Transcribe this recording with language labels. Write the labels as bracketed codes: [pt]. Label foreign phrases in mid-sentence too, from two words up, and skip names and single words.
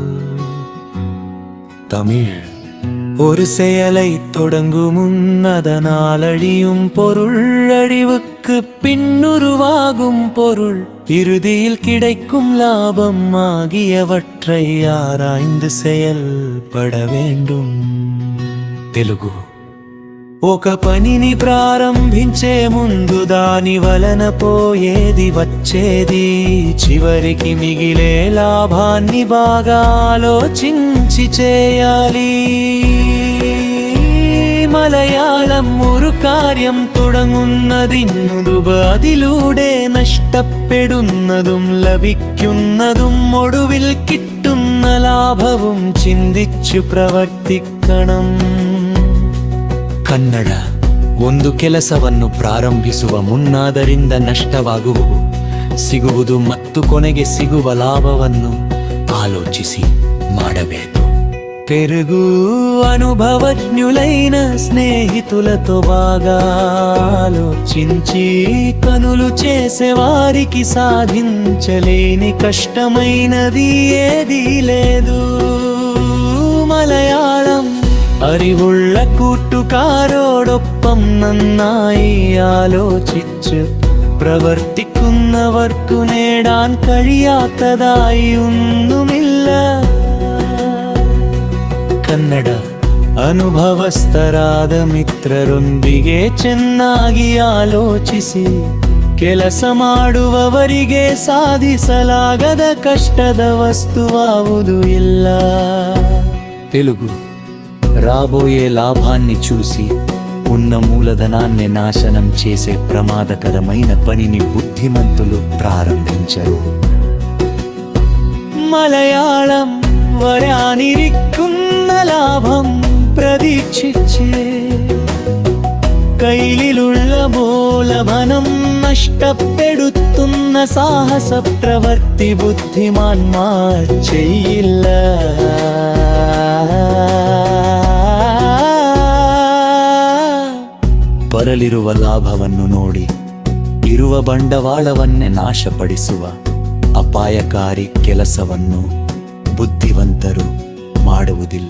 [ta] தமிழ் ஒரு செயலை தொடங்குமுன் அதனால் அழியும் பொருள், அழிவுக்கு பின்னுருவாகும் பொருள், இறுதியில் கிடைக்கும் லாபம் ஆகியவற்றை ஆராய்ந்து செயல்பட வேண்டும். [te] తెలుగు ఒక పనిని ప్రారంభించే ముందు దాని వలన పోయేది వచ్చేది, చివరికి మిగిలే లాభాన్ని బాగా ఆలోచించి చేయాలి. [ml] മലയാളം ഒരു കാര്യം തുടങ്ങുന്നതിനു അതിലൂടെ നഷ്ടപ്പെടുന്നതും ലഭിക്കുന്നതും ഒടുവിൽ കിട്ടുന്ന ലാഭവും ചിന്തിച്ചു പ്രവർത്തിക്കണം. [kn] ಕನ್ನಡ ಒಂದು ಕೆಲಸವನ್ನು ಪ್ರಾರಂಭಿಸುವ ಮುನ್ನಾದರಿಂದ ನಷ್ಟವಾಗುವುದು, ಸಿಗುವುದು ಮತ್ತು ಕೊನೆಗೆ ಸಿಗುವ ಲಾಭವನ್ನು ಆಲೋಚಿಸಿ ಮಾಡಬೇಕು. [te] తెలుగు అనుభవజ్ఞులైన స్నేహితులతో బాగా ఆలోచించి పనులు చేసేవారికి సాధించలేని కష్టమైనది ఏదీ లేదు. [ml] മലയാളം അറിവുള്ള കൂട്ടുകാരോടൊപ്പം നന്നായി ആലോചിച്ച് പ്രവർത്തിക്കുന്നവർക്കു നേടാൻ കഴിയാത്തതായി ഒന്നുമില്ല. [kn] ಕನ್ನಡ ಅನುಭವಸ್ಥರಾದ ಮಿತ್ರರೊಂದಿಗೆ ಚೆನ್ನಾಗಿ ಆಲೋಚಿಸಿ ಕೆಲಸ ಮಾಡುವವರಿಗೆ ಸಾಧಿಸಲಾಗದ ಕಷ್ಟದ ವಸ್ತುವಾವುದು ಇಲ್ಲ. [te] తెలుగు రాబోయే లాభాన్ని చూసి ఉన్న మూలధనాన్ని నాశనం చేసే ప్రమాదకరమైన పనిని బుద్ధిమంతులు ప్రారంభించరు. [ml] മലയാളം വരാനിരിക്കുന്ന ലാഭം പ്രതീക്ഷിച്ച് കയ്യിലുള്ള മൂലധനം നഷ്ടപ്പെടുത്തുന്ന സാഹസ പ്രവൃത്തി ബുദ്ധിമാന്മാർ ചെയ്യില്ല. [kn] ಬರಲಿರುವ ಲಾಭವನ್ನು ನೋಡಿ ಇರುವ ಬಂಡವಾಳವನ್ನೇ ನಾಶಪಡಿಸುವ ಅಪಾಯಕಾರಿ ಕೆಲಸವನ್ನು ಬುದ್ಧಿವಂತರು ಮಾಡುವುದಿಲ್ಲ.